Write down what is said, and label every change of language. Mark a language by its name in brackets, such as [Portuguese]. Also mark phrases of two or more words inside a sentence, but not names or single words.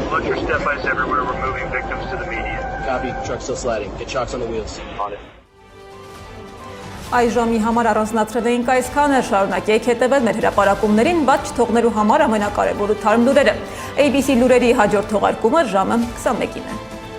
[English] We're step by step everywhere. We're moving victims to the median. Copy. Truck still sliding. Get chocks on the wheels. On it. [Armenian] Այս ժամի համար առանձնացրել էինք այսքանը, շարունակեք հետևել մեր հրապարակումներին, բայց չթողնելու համար ամենակարևորը թարմ լուրերը։ ABC լուրերի հաջորդ թողարկումը ժամը 21-ին է։